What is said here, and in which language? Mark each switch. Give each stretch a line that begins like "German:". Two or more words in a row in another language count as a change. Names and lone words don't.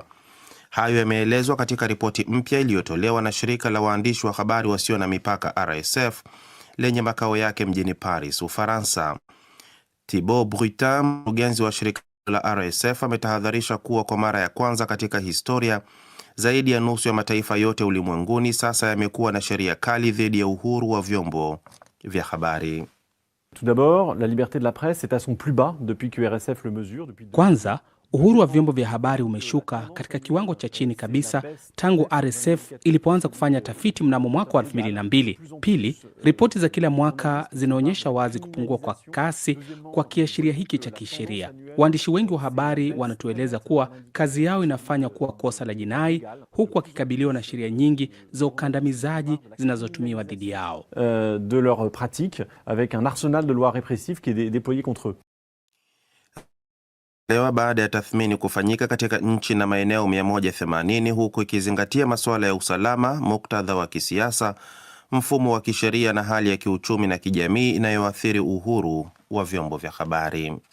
Swahili: Hayo yameelezwa katika ripoti mpya iliyotolewa na shirika la waandishi wa habari wasio na mipaka RSF lenye makao yake mjini Paris, Ufaransa. Thibaut Brutin, mkurugenzi wa shirika la RSF, ametahadharisha kuwa kwa mara ya kwanza katika historia zaidi ya nusu ya mataifa yote ulimwenguni sasa yamekuwa na sheria kali dhidi ya uhuru wa vyombo vya habari.
French: Tout d'abord, la liberté de la presse est à son plus bas depuis que RSF le mesure depuis...
Swahili: Kwanza, uhuru wa vyombo vya habari umeshuka katika kiwango cha chini kabisa tangu RSF ilipoanza kufanya tafiti mnamo mwaka wa 2002. Pili, ripoti za kila mwaka zinaonyesha wazi kupungua kwa kasi kwa kiashiria hiki cha kisheria. Waandishi wengi wa habari wanatueleza kuwa kazi yao inafanya kuwa kosa la jinai, huku wakikabiliwa na sheria nyingi za ukandamizaji zinazotumiwa dhidi yao.
French: De leur pratique avec un arsenal de lois répressives qui est déployé contre eux.
Swahili: Baada ya tathmini kufanyika katika nchi na maeneo 180, huku ikizingatia masuala ya usalama, muktadha wa kisiasa, mfumo wa kisheria na hali ya kiuchumi na kijamii inayoathiri uhuru wa vyombo vya habari.